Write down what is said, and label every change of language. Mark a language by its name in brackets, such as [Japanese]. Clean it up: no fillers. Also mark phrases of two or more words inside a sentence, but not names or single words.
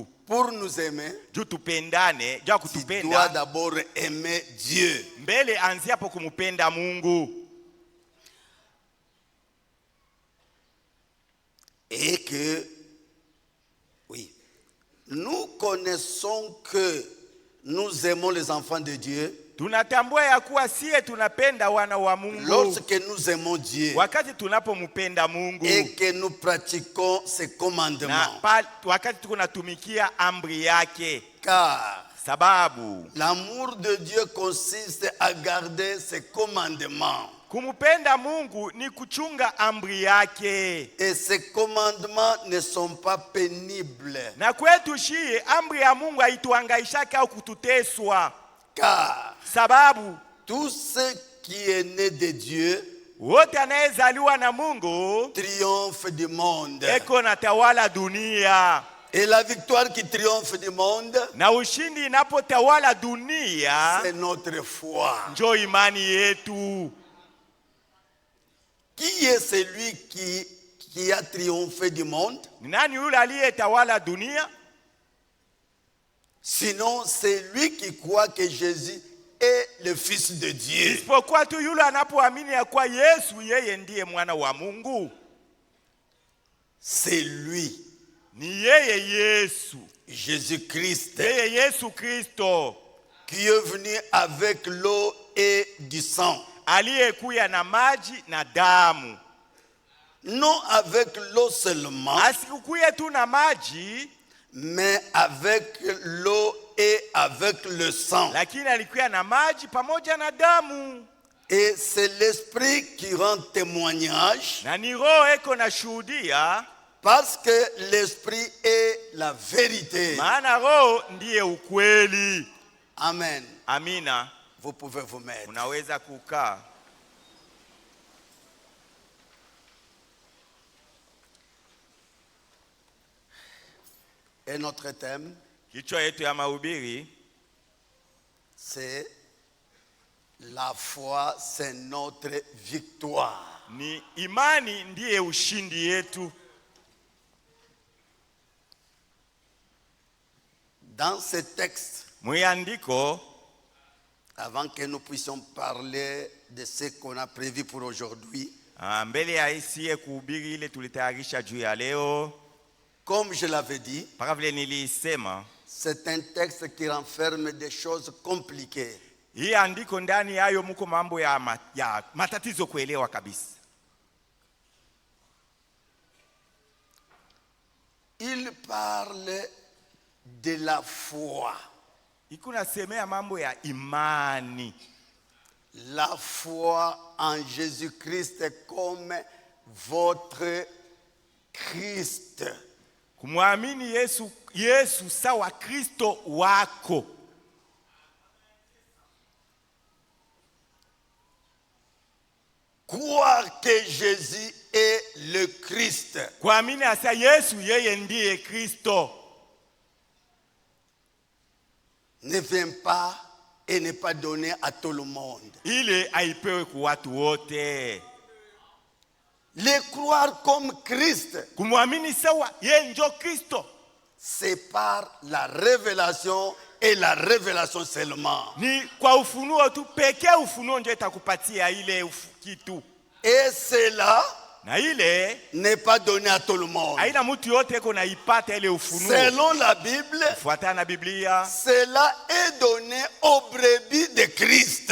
[French] Pour nous aimer, [Swahili] Juu tupendane, juu ya [French] tu dois [Swahili] kutupenda, [French] d'abord aimer Dieu. [Swahili] mbele anzia hapo kumupenda Mungu. [French] Et que, oui, nous connaissons que nous aimons les enfants de Dieu [Swahili] Tunatambua ya kuwa sie tunapenda wana wa Mungu [French] lorsque nous aimons Dieu [Swahili] wakati tunapomupenda Mungu, [French] et que nous pratiquons ses [Swahili] na [French] commandements. [Swahili] wakati tunatumikia amri yake. [French] Car [Swahili] Sababu [French] l'amour de Dieu consiste à garder ses commandements. [Swahili] kumupenda Mungu ni kuchunga amri yake. [French] Et ces commandements ne sont pas pénibles. [Swahili] Na kwetu shie amri ya Mungu haituhangaishaka au kututeswa. [French] Car [Swahili] Sababu [French] tout ce qui est né de Dieu [Swahili] wote anayezaliwa na Mungu [French] triomphe du monde. [Swahili] eko na tawala dunia. [French] Et la victoire qui triomphe du monde, [Swahili] Na ushindi inapotawala dunia, [French] c'est notre foi. [Swahili] njo imani yetu. [French] Qui est celui qui a triomphé du monde? [Swahili] Ni nani yule aliyetawala dunia? [French] Sinon, c'est lui qui croit que Jésus est le Fils de Dieu. [Swahili] Isipokuwa tu yule anapoamini ya kuwa Yesu yeye ndiye mwana wa Mungu. [French] C'est lui, [Swahili] Ni yeye Yesu. [French] Jésus-Christ, [Swahili] Yeye Yesu Kristo [French] qui est venu avec l'eau et du sang. [Swahili] aliyekuya na maji na damu. [French] Non avec l'eau seulement, [Swahili] Asikukuye tu na maji, [French] mais avec l'eau et avec le sang. [Swahili] lakini alikuya na maji pamoja na damu. [French] Et c'est l'Esprit qui rend témoignage, [Swahili] Na ni Roho eko na shuhudia, [French] parce que l'Esprit est la vérité. [Swahili] maana Roho ndiye ukweli. [French] Amen. [Swahili] Amina. [French] Vous pouvez vous mettre. [Swahili] Unaweza kukaa. [French] Et notre thème, [Swahili] Kichwa yetu ya mahubiri [French] c'est la foi, c'est notre victoire. [Swahili] ni imani ndiye ushindi yetu. [French] Dans ce texte, [Swahili] Mwiandiko, [French] avant que nous puissions parler de ce qu'on a prévu pour aujourd'hui, [Swahili] mbele ya isiye kuhubiri ile tulitayarisha juu ya leo, [French] comme je l'avais dit, [Swahili] paka vile nilisema, [French] c'est un texte qui renferme des choses compliquées. [Swahili] hii andiko ndani yayo muko mambo ya matatizo kuelewa kabisa. [French] Il parle de la foi. [Swahili] Ikuna semea mambo ya imani. [French] La foi en Jésus-Christ comme votre Christ. [Swahili] Kumwamini Yesu sawa Kristo wako. [French] Croire que Jésus est le Christ. [Swahili] Kuamini asa Yesu yeye ndiye Kristo. [French] Ne vient pas et n'est pas donné à tout le monde. [Swahili] ile haipewi kwa watu wote. [French] Les croire comme Christ, [Swahili] Kumwamini sawa yeye ndio Kristo [French] c'est par la révélation et la révélation seulement. [Swahili] ni kwa ufunuo tu pekee. Ufunuo ndio itakupatia ile kitu, [French] Et cela [Swahili] na ile [French] n'est pas donné à tout le monde. [Swahili] haina mtu yote iko naipata ile ufunuo. [French] Selon la Bible, [Swahili] Fuatana na Biblia, [French] cela est donné aux brebis de Christ.